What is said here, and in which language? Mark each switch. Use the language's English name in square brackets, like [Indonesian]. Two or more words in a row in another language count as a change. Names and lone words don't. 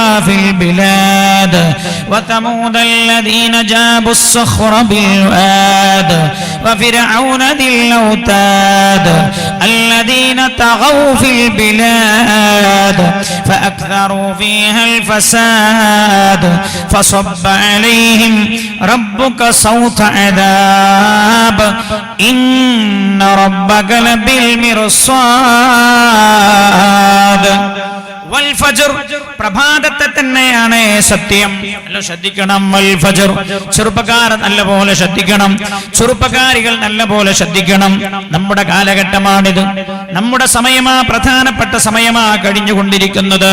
[Arabic] في البلاد وثمود الذين جابوا الصخر بالواد وفرعون ذي الأوتاد الذين طغوا في البلاد فأكثروا فيها الفساد فصب عليهم ربك صوت عذاب إن ربك لبالمرصاد. [Malayalam] വൽഫജ്ർ, പ്രഭാതത്തെ തന്നെയാണ് സത്യം. നല്ല ശ്രദ്ധിക്കണം. വൽഫജ്ർ, ചെറുപ്പക്കാർ നല്ലപോലെ ശ്രദ്ധിക്കണം, ചെറുപ്പക്കാരികൾ നല്ലപോലെ ശ്രദ്ധിക്കണം. നമ്മുടെ കാലഘട്ടമാണിത്, നമ്മുടെ സമയമാ, പ്രധാനപ്പെട്ട സമയമാ കഴിഞ്ഞുകൊണ്ടിരിക്കുന്നത്.